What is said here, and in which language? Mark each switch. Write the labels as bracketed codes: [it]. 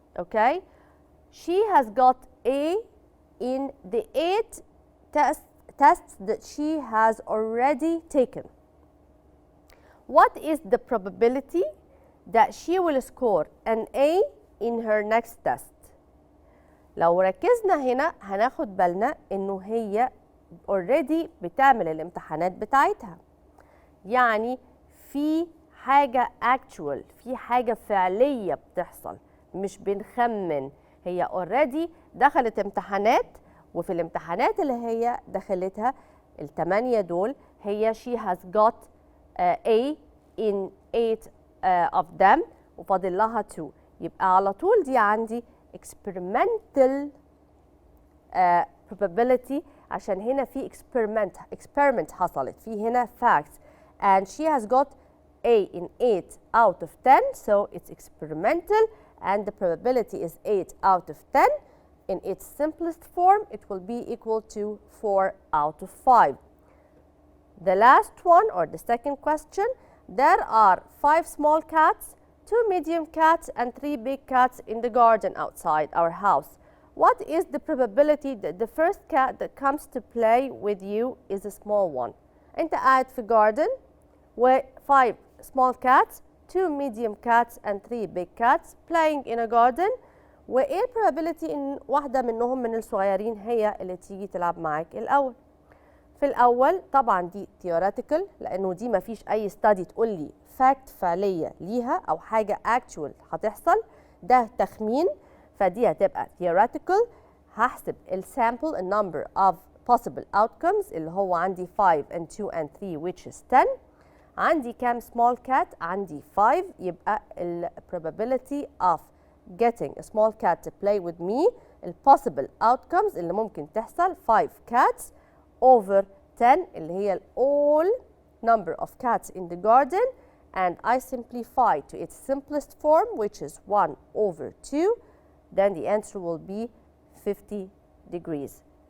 [en] Okay, she has got A in the 8 tests that she has already taken. What is the probability that she will score an A in her next test? [ar] لو ركزنا هنا هناخد بالنا انه هي already بتعمل الامتحانات بتاعتها. يعني في حاجة actual، في حاجة فعلية بتحصل، مش بنخمن. هي already دخلت امتحانات، وفي الامتحانات اللي هي دخلتها ال8 دول هي she has got A in 8 of them وفاضل لها 2. [en] يبقى على طول دي عندي experimental probability، عشان هنا في experiment حصلت، في هنا facts, and she has got A in 8 out of 10, so it's experimental and the probability is 8 out of 10. In its simplest form, it will be equal to 4 out of 5. The last one, or the second question, there are 5 small cats, 2 medium cats, and 3 big cats in the garden outside our house. What is the probability that the first cat that comes to play with you is a small one? أنت قاعد في garden و 5 small cats, 2 medium cats, and 3 big cats playing in a garden. [ar] وإيه probability إن واحدة منهم من الصغيرين هي اللي تيجي تلعب معاك الأول؟ في الأول طبعا دي theoretical لأنه دي ما فيش أي study تقول لي fact فعلية ليها أو حاجة actual هتحصل، ده تخمين، فدي هتبقى theoretical. [en] هحسب الsample ال number of possible outcomes اللي هو عندي 5 and 2 and 3 which is 10. عندي كام small cat؟ عندي 5، يبقى ال probability of getting a small cat to play with me ال possible outcomes اللي ممكن تحصل 5 cats over 10 اللي هي ال all number of cats in the garden, and I simplify to its simplest form which is 1 over 2, then the answer will be 50 degrees.